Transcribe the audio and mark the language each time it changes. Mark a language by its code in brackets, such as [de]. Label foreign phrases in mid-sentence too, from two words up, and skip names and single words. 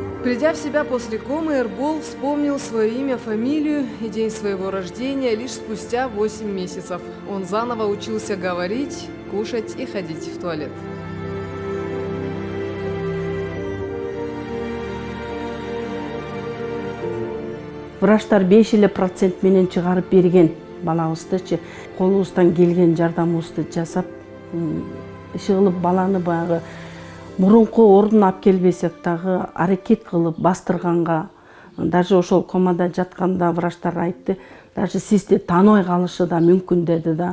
[ru] Придя в себя после комы, Эрбол вспомнил свое имя, фамилию и день своего рождения лишь спустя 8 месяцев. Он заново учился говорить, кушать и ходить в туалет. [ky] Врачтар 5% менен чыгарып берген балабыздычы. Колубуздан келген жардамыбызды жасап, иши кылып баланы баягы мурунку ордуна алып келбесек дагы аракет кылып бастырганга, даже ошол комада жатканда врачтар айтты, даже сизди тааныбай калышы да мүмкүн деди да.